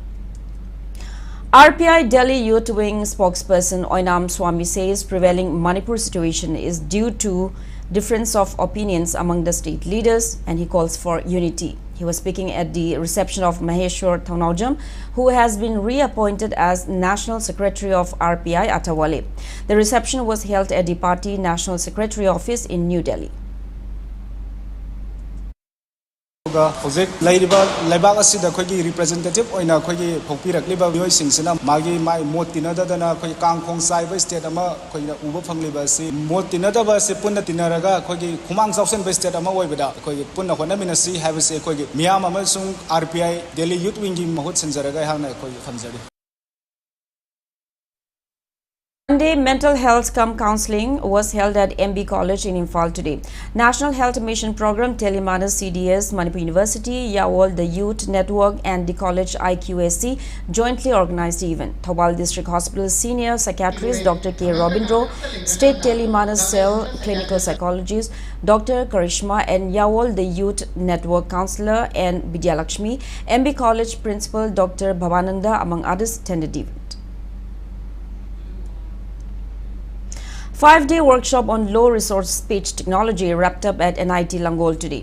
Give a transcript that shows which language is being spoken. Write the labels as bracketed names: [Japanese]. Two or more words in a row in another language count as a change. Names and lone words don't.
[English] RPI Delhi Youth Wing spokesperson Oinam Swami says prevailing Manipur situation is due to difference of opinions among the state leaders and he calls for unity. He was speaking at the reception of Maheshwar Thanaujam, who has been reappointed as National Secretary of RPI Atawale. The reception was held at the party National Secretary office in New Delhi. [Manipuri] Hojik lairiba laibak asida khoi representative oina khoi phokpirakliba bioi singsina magi mai mot tinadadana khoi kangkhong saiba state ama khoi na uba phangliba si mot tinadaba se punna tinaraga khoi khumang sausen ba state ama oibada khoi punna hona minasi have se khoi miyam ama sung RPI Delhi Youth Wing gi mahut sanjaraga hangna khoi khamjari. [English] Monday, mental health counselling was held at MB College in Imphal today. National Health Mission Program, Telemanas CDS, Manipur University, Yawol, the Youth Network and the College IQSC jointly organized the event. Thobal District Hospital Senior Psychiatrist Dr. K. Robindro, State Telemanas Cell Clinical Psychologist Dr. Karishma and Yawol, the Youth Network Counsellor and Vidya Lakshmi, MB College Principal Dr. Bhavananda among others attended the event. 5-day workshop on low-resource speech technology wrapped up at NIT Langol today.